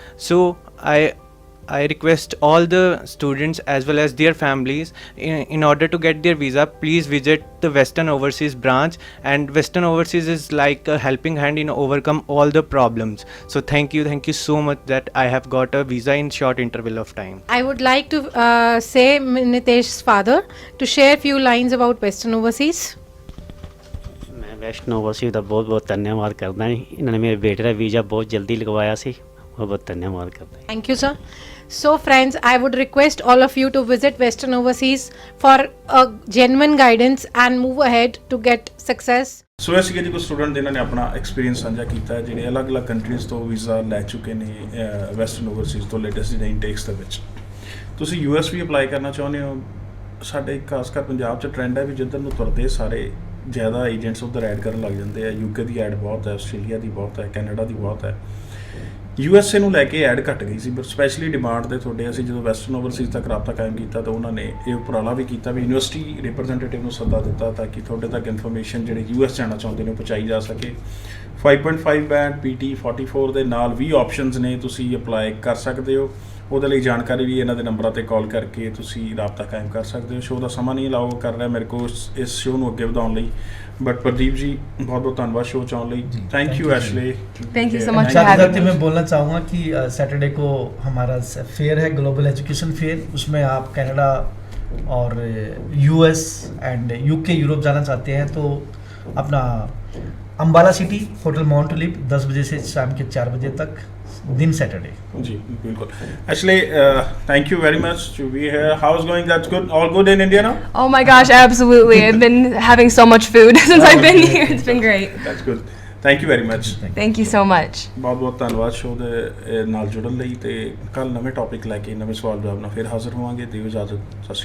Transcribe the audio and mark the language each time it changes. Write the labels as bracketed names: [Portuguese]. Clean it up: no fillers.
[English] So I request all the students as well as their families, in order to get their visa, please visit the Western Overseas branch, and Western Overseas is like a helping hand in overcome all the problems. So thank you so much that I have got a visa in short interval of time. I would like to say Nitesh's father to share few lines about Western Overseas. [Punjabi] ਮੈਂ western Overseas ਦਾ ਬਹੁਤ ਬਹੁਤ ਧੰਨਵਾਦ ਕਰਦਾ ਹਾਂ। ਇਹਨਾਂ ਨੇ ਮੇਰੇ ਬੇਟੇ ਦਾ ਵੀਜ਼ਾ ਬਹੁਤ ਜਲਦੀ ਲਗਵਾਇਆ ਸੀ, ਬਹੁਤ ਬਹੁਤ ਧੰਨਵਾਦ ਕਰਦਾ ਹਾਂ। [English] Thank you, sir. So, friends, I would request all of you to visit Western Overseas for a genuine guidance and move ahead to get success. [Punjabi] ਸੋ ਇਹ ਸੀਗੇ ਜੀ ਕੁਝ ਸਟੂਡੈਂਟ ਜਿਨ੍ਹਾਂ ਨੇ ਆਪਣਾ ਐਕਸਪੀਰੀਅੰਸ ਸਾਂਝਾ ਕੀਤਾ ਹੈ, ਜਿਹੜੇ ਅਲੱਗ-ਅਲੱਗ ਕੰਟਰੀਜ਼ ਤੋਂ ਵੀਜ਼ਾ ਲੈ ਚੁੱਕੇ ਨੇ ਵੈਸਟਰਨ ਓਵਰਸੀਜ਼ ਤੋਂ ਲੇਟੈਸਟ ਜਿਹੜੇ ਇਨਟੇਕਸ ਦੇ ਵਿੱਚ। ਤੁਸੀਂ US ਵੀ ਅਪਲਾਈ ਕਰਨਾ ਚਾਹੁੰਦੇ ਹੋ, ਸਾਡੇ ਖਾਸ ਕਰ ਪੰਜਾਬ 'ਚ ਟ੍ਰੈਂਡ ਹੈ ਵੀ ਜਿੱਧਰ ਨੂੰ ਤੁਰਦੇ ਸਾਰੇ ਜ਼ਿਆਦਾ ਏਜੰਟਸ ਉੱਧਰ ਐਡ ਕਰਨ ਲੱਗ ਜਾਂਦੇ ਆ। UK ਦੀ ਐਡ ਬਹੁਤ ਹੈ, ਆਸਟ੍ਰੇਲੀਆ ਦੀ ਬਹੁਤ ਹੈ, ਕੈਨੇਡਾ ਦੀ ਬਹੁਤ ਹੈ। USA ਨੂੰ ਲੈ ਕੇ ਐਡ ਘਟ ਗਈ ਸੀ, ਪਰ ਸਪੈਸ਼ਲੀ ਡਿਮਾਂਡ ਦੇ ਤੁਹਾਡੇ ਅਸੀਂ ਜਦੋਂ ਵੈਸਟਰਨ ਓਵਰਸੀਜ਼ ਤੱਕ ਰਾਬਤਾ ਕਾਇਮ ਕੀਤਾ ਤਾਂ ਉਹਨਾਂ ਨੇ ਇਹ ਉਪਰਾਲਾ ਵੀ ਕੀਤਾ ਵੀ ਯੂਨੀਵਰਸਿਟੀ ਰਿਪਰੈਜ਼ੈਂਟੇਟਿਵ ਨੂੰ ਸੱਦਾ ਦਿੱਤਾ ਤਾਂ ਕਿ ਤੁਹਾਡੇ ਤੱਕ ਇਨਫੋਰਮੇਸ਼ਨ ਜਿਹੜੇ US ਜਾਣਾ ਚਾਹੁੰਦੇ ਨੇ ਪਹੁੰਚਾਈ ਜਾ ਸਕੇ। 5.5 ਬੈਂਡ PT 44 ਦੇ ਨਾਲ 20 ਆਪਸ਼ਨਸ ਨੇ, ਤੁਸੀਂ ਅਪਲਾਈ ਕਰ ਸਕਦੇ ਹੋ। ਉਹਦੇ ਲਈ ਜਾਣਕਾਰੀ ਵੀ ਇਹਨਾਂ ਦੇ ਨੰਬਰਾਂ ਤੇ ਕਾਲ ਕਰਕੇ ਤੁਸੀਂ ਰਾਬਤਾ ਕਾਇਮ ਕਰ ਸਕਦੇ ਹੋ। ਸ਼ੋਅ ਦਾ ਸਮਾਂ ਨਹੀਂ ਅਲਾਓ ਕਰ ਰਿਹਾ ਮੇਰੇ ਕੋਲ ਇਸ ਸ਼ੋਅ ਨੂੰ ਅੱਗੇ ਵਧਾਉਣ ਲਈ, ਬਟ ਪ੍ਰਦੀਪ ਜੀ ਬਹੁਤ ਬਹੁਤ ਧੰਨਵਾਦ ਸ਼ੋਅ 'ਚ ਆਉਣ ਲਈ। [English] Thank you Ashley. Thank you so much for [Hindi] साथ ही [English] having [Hindi] साथ [English] me. [Hindi] मैं बोलना चाहूँगा कि सैटरडे को हमारा फेयर है, ग्लोबल एजुकेशन फेयर। उसमें आप कनाडा और US एंड UK यूरोप जाना चाहते हैं तो अपना Ambala city hotel mount tulip 10 बजे से शाम के 4 बजे तक, दिन सैटरडे। जी बिल्कुल। [English] Actually, thank you very much to be here. How's going? That's good. All good in India now? Oh my gosh, absolutely. I've been having so much food since I've been Okay. here. It's been great. That's good. Thank you very much. Thank you so much. [Punjabi] ਬਹੁਤ ਬਹੁਤ ਧੰਨਵਾਦ show ਦੇ ਨਾਲ ਜੁੜਨ ਲਈ, ਤੇ ਕੱਲ ਨਵੇਂ ਟੌਪਿਕ ਲੈ ਕੇ ਨਵੇਂ ਸਵਾਲ ਜਵਾਬ ਨਾਲ ਫਿਰ ਹਾਜ਼ਰ ਹੋਵਾਂਗੇ। ਦਿਓ ਇਜਾਜ਼ਤ। ਸਤਿ ਸ਼੍ਰੀ ਅਕਾਲ।